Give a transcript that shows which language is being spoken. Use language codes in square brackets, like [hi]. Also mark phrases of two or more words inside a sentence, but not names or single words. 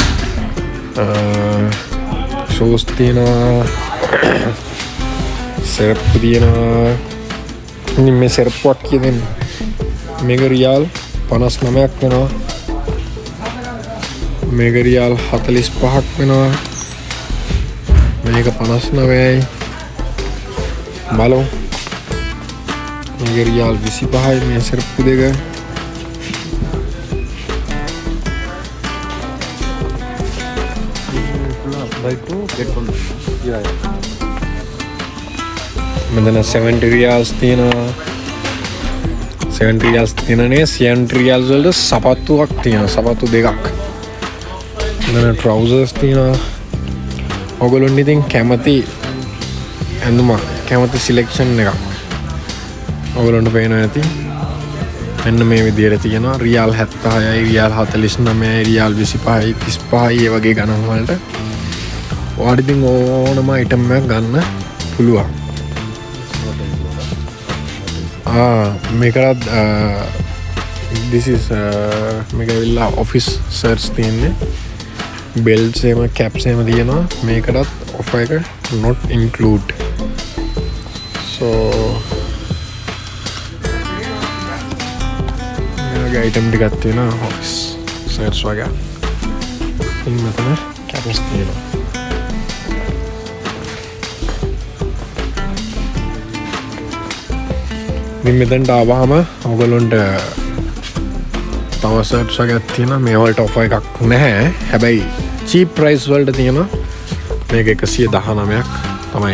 [si] ෂූස් තියෙනවා සෙරප්පු තියෙනවා ඉතින් මේ සෙරප්පුවක් කියදෙන්න මේක රියල් 59ක් වෙනවා මේක රියල් 45ක් වෙනවා මේක 59යි බලමු මේක රියල් 25යි මේ සෙරප්පු දෙක [en] By 2 get 1. Yeah. [si] මෙතන 70 රියල්ස් තියෙනවා 70 රියල්ස් තියෙනනේ 70 රියල්ස් වලට සපත්තුවක් තියෙනවා සපත්තු දෙකක් මෙතන ට්‍රවුසර්ස් තියෙනවා ඔයගොල්ලෝ ඉතින් කැමති ඇඳුමක් කැමති සිලෙක්ෂන් එකක් ඔයගොල්ලන්ට පේනවා ඇති මෙන්න මේ විදිහට තියෙනවා රියල් 76යි රියල් 49යි රියල් 25යි 35යි ඒ වගේ ගණන් වලට ඔයාට ඉතින් ඕනම item එකක් ගන්න පුළුවන් මේකත් [en] this is [si] මේක ඇවිල්ලා [en] office shirts [si] තියෙන්නේ belts එහෙම caps එහෙම තියෙනවා මේකටත් offer එක [en] not include so [si] මේගේ item ටිකක් තියෙනවා [en] office shirts [si] වගේ ඉතින් මෙතන caps තියෙනවා ඉතින් මෙතනට ආවහම ඔයගොල්ලොන්ට තව සර්ට්ස් වගේක් තියෙනවා මේ වලට ඔෆර් එකක් නැහැ හැබැයි [en] cheap price [si] වලට තියෙනවා මේක 119ක් තමයි